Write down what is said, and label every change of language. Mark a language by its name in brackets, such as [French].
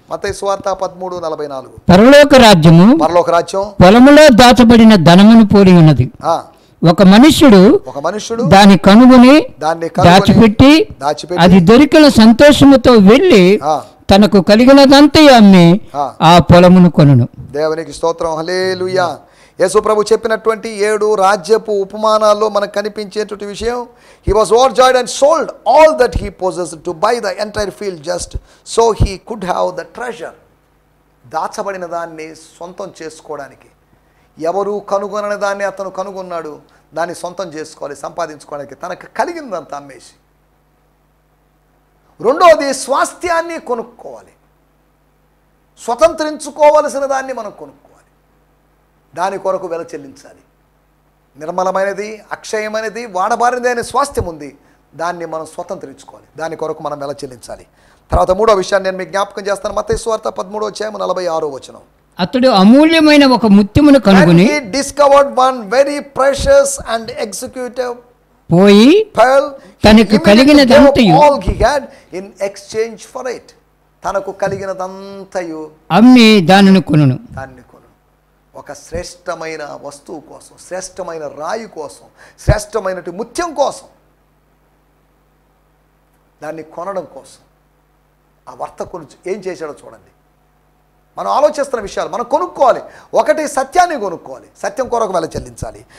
[Telugu] మత్తయి సువార్త 13:44. పరలోక రాజ్యం పొలములో దాచబడిన ధనమును పోలి ఉన్నది. ఒక మనుష్యుడు దాన్ని కనుగొని దాచిపెట్టి అది దొరికిన సంతోషముతో వెళ్ళి తనకు కలిగినదంతా అమ్మి ఆ పొలమును కొనును. దేవునికి స్తోత్రం. హల్లెలూయా. యేసు ప్రభు చెప్పినటువంటి 7 రాజ్యపు ఉపమానాల్లో మనకు కనిపించేటువంటి విషయం, [English] he was overjoyed and sold all that he possessed to buy the entire field just so he could have the treasure. [Telugu] దాచబడిన దాన్ని సొంతం చేసుకోవడానికి. ఎవరు కనుగొనని దాన్ని అతను కనుగొన్నాడు, దాన్ని సొంతం చేసుకోవాలి, సంపాదించుకోవడానికి తనకు కలిగినదంతా అమ్మేసి. రెండోది స్వాస్థ్యాన్ని కొనుక్కోవాలి. స్వతంత్రించుకోవలసిన దాన్ని మనం కొనుక్కోవాలి, దాని కొరకు వెల చెల్లించాలి. నిర్మలమైనది, అక్షయమైనది, వాడబారినది అనే స్వాస్థ్యం ఉంది, దాన్ని మనం స్వతంత్రించుకోవాలి, దాని కొరకు మనం వెల చెల్లించాలి. తర్వాత మూడో విషయాన్ని నేను మీకు జ్ఞాపకం చేస్తాను. మత్తయి సువార్త 13వ అధ్యాయం 46వ వచనం. అతడు అమూల్యమైన ఒక ముత్యమును కనుగొని [English] discovered one very precious and executive [Telugu] పోయి తనకు కలిగినదంతయు [English] all he had in exchange for it. [Telugu] తనకు కలిగినదంతయు అమ్మి దానిని కొనును. ఒక శ్రేష్టమైన వస్తువు కోసం, శ్రేష్టమైన రాయి కోసం, శ్రేష్టమైన ముత్యం కోసం, దాన్ని కొనడం కోసం ఆ వర్తకుడు ఏం చేశాడో చూడండి. మనం ఆలోచిస్తున్న విషయాలు మనం కొనుక్కోవాలి. ఒకటి సత్యాన్ని కొనుక్కోవాలి, సత్యం కొరకు వెల చెల్లించాలి.